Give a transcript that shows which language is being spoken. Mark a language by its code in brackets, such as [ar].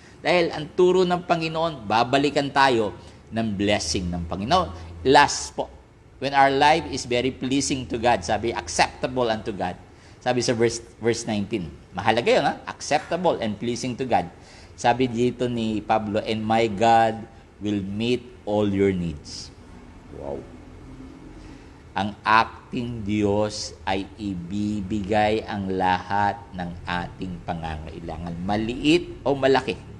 [tl] Dahil ang turo ng Panginoon, babalikan tayo ng blessing ng Panginoon. [en] Last po, when our life is very pleasing to God, sabi, acceptable unto God. [tl] Sabi sa [en] verse 19, [tl] mahalaga yun, [en] acceptable and pleasing to God. [tl] Sabi dito ni Pablo, [en] and my God will meet all your needs. Wow. [tl] Ang ating Diyos ay ibibigay ang lahat ng ating pangangailangan, maliit o malaki.